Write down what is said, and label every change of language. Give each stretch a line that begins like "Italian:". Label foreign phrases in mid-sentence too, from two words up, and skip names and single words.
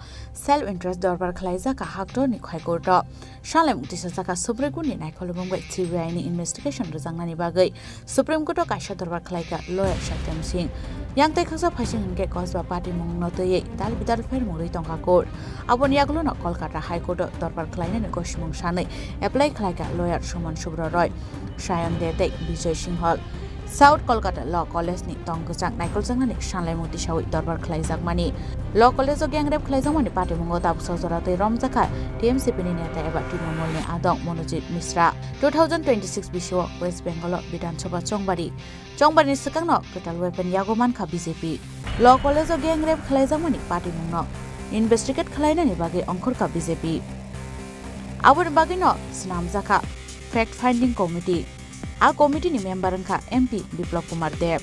English: self interest
Kok Borok: dorbar khlaijaka hakto ni khoi court Shalem Tisaka Supreme Court ni naikolobong bai CBI ni investigation rajangani bagai Supreme Court kaisa dorbar khlaika lawyer Satyam Singh yang tei khasa phasing hingke Kosba Party Mongno tei dal bidal fer murui tongka court abon yagulo no Kolkata High Court dorbar khlaina ni goshmung sanai apply khlaika lawyer Suman Subra Roy Shayam Dete Vijay Singh Hall South Kolkata Law College ni tongkachak naikolchang ni Shanlai Muti Shawi dorbar khlaijak mani Law College of
English: Gang Rape
Kok Borok: khlaijak mani Party Mongo tab sojora tei romjaka TMC ni neta eba Trinamool ni Adong Monojit Misra 2026 bisho West Bengal Bidhan Sabha Chongbari ni sakangno ketal weapon yagoman kha BJP Law College of
English: Gang Rape
Kok Borok: khlaijak mani Party Mongo investigate khlaina ni bagi ongkhor ka BJP abon bagi no snamjaka
English: Fact Finding Committee
Kok Borok: A committee ni member angka MP Biplab Kumar Dev.